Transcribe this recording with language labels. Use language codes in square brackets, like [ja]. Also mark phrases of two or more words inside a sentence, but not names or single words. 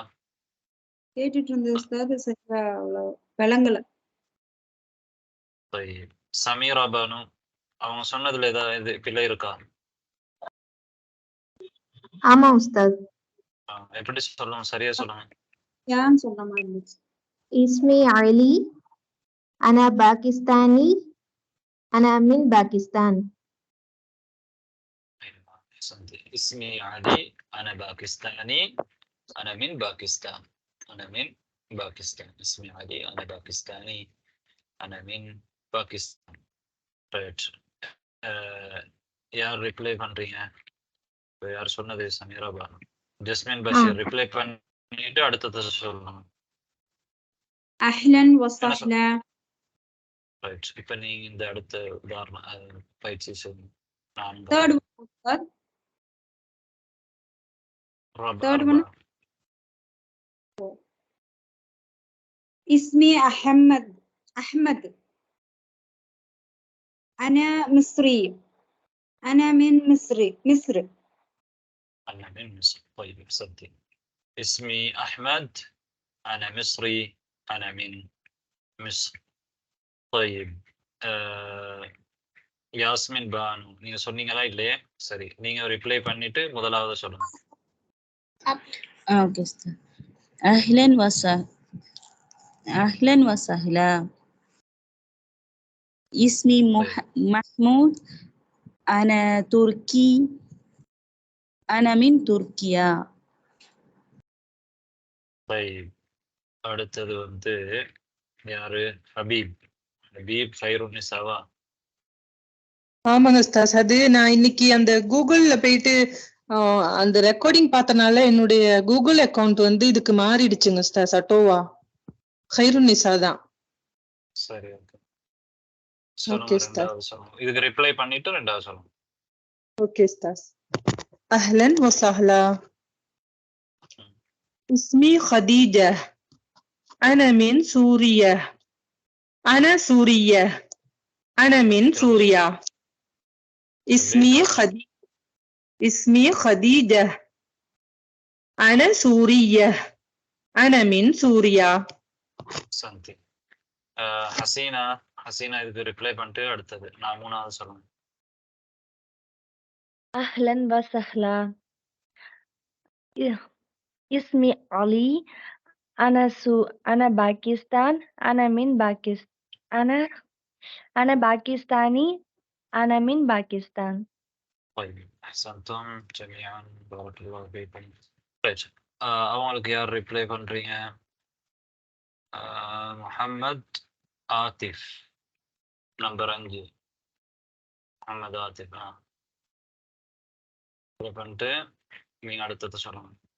[ta] கேட்டுட்டு இருந்தது சரியா விளங்கல. சமீரா பானு, அவங்க சொன்னதுல ஏதாவது பிழை இருக்கா? ஆமா உஸ்தாத். எப்படி சொல்லுங்க, சரியா சொல்லுங்க. யான்னு சொன்ன மாதிரி இருந்துச்சு. [ar] اسمي علي أنا باكستاني أنا من باكستان. أحسنت. اسمي علي أنا باكستاني أنا من باكستان. أنا من باكستان. اسمي علي أنا باكستاني أنا من باكستان. [ta] ரைட். யார் ரிப்ளை பண்றீங்க? யார் சொன்னது? சமீரா பானு. ஜஸ்மின் பஷீர் ரிப்ளை பண்ணிட்டு அடுத்தது சொல்லணும். [ar] أهلا وسهلا. [ta] ரைட். இப்போ நீங்க இந்த அடுத்த உதாரணம் பயிற்சி செய்யுங்க. [en] third one Third one. [ar] اسمي أحمد أنا مصري أنا من مصر. أنا من مصر. طيب أحسنتي. اسمي أحمد أنا مصري أنا من مصر. [ta] طيب யாஸ்மின் பானு நீங்க சொன்னீங்களா இல்லையே? சரி, நீங்க ரிப்ளை பண்ணிட்டு முதலாவது சொல்லுங்க. [ar] اوكي استاذ. اهلا وسهلا. اسمي محمود انا تركي انا من تركيا. [ta] طيب அடுத்தது யாரு? ஹபீப் ஃபைருன்னிசாவா? ஆமாங்க உஸ்தாஸ். அது நான் இன்னைக்கு அந்த கூகுள்ல போயிட்டு அந்த ரெக்கார்டிங் பார்த்தனால என்னுடைய கூகுள் அக்கவுண்ட் இதுக்கு மாறிடுச்சுங்க உஸ்தாஸ். அட்டோவா ஹைருன்னிசா தான். சரி, ஓகே. ஓகே உஸ்தாஸ். இதுக்கு ரிப்ளை பண்ணிட்டு ரெண்டாவது சொல்லுங்க. ஓகே உஸ்தாஸ். [ar] أهلا وسهلا. اسمي خديجة أنا من سوريا أنا سورية أنا من سوريا. اسمي خديجة أنا سورية أنا من سوريا. [ta] சந்தி. ஹசீனா இதுக்கு ரிப்ளை பண்ணிட்டு அடுத்தது நான் மூணாவது சொல்லுங்க. [ar] أهلا وسهلا. اسمي علي أنا باكستان أنا من باكستان أنا باكستاني أنا من باكستان. طيب أحسنتم جميعا بارك الله فيكم. [ta] அவங்களுக்கு யார் ரிப்ளை பண்றீங்க? முஹம்மத் ஆத்திஃப் நம்பர் 5. முஹம்மத் ஆத்திஃப் பண்ணிட்டு நீங்க அடுத்தது சொல்லுங்க.